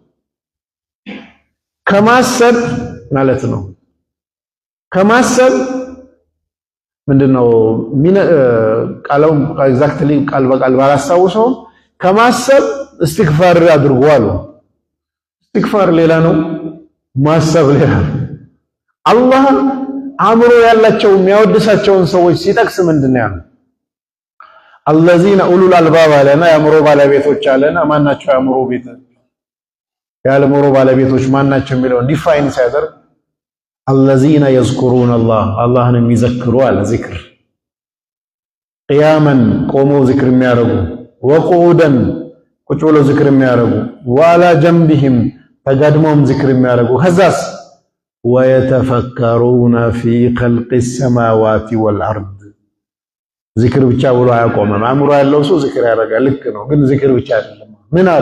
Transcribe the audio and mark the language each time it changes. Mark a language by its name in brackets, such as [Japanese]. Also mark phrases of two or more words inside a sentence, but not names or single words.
[Amharic] ከማሰብ ማለት ነው ከማሰብ ምንድነው ቃላው ኤግዛክትሊ ቃል በቃል ባላስታውሰው ከማሰብ እስትግፋር አድርጉ አሉ። እስትግፋር ሌላ ነው፣ ማሰብ ሌላ ነው። አላህ አእምሮ ያላቸው የሚያወድሳቸውን ሰዎች ሲጠቅስ ምንድነው ያለው? [Arabic] الذين اولو الالباب [Amharic] አለና የአእምሮ ባለቤቶች አለና ማናቸው የአእምሮ ቤት የአእምሮ ባለቤቶች ማናቸው የሚለውን ዲፋይን ሲያደርግ [Arabic] الذين يذكرون الله [Amharic] የሚዘክሩ አለ። ዚክር ቂያመን ቆመው ዚክር የሚያደርጉ፣ ወቁዑደን ቁጭ ብለው ዚክር የሚያደርጉ፣ [Arabic] وعلى جنوبهم [Amharic] ተጋድመውም ዚክር የሚያደርጉ፣ ከዛስ [Arabic] ويتفكرون في خلق السماوات والأرض [Amharic] ዚክር ብቻ ብሎ አያቆምም። አእምሮ ያለው ሰው ዚክር ያደርጋል፣ ልክ ነው። ግን ዚክር ብቻ አይደለም። ምን አለ?